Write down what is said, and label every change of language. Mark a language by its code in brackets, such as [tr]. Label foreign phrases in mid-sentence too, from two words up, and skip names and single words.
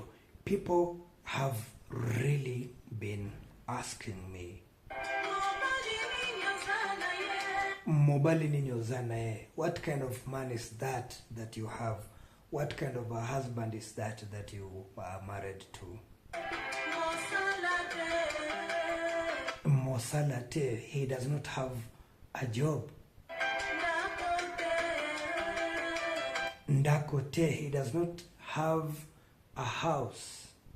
[en] People have really been asking me, [ln] "Mobali ninyo zana, [en] what kind of man is that you have? What kind of a husband is that you are married to?" Mosalate, he does not have a job. Ndakote, he does not have a house.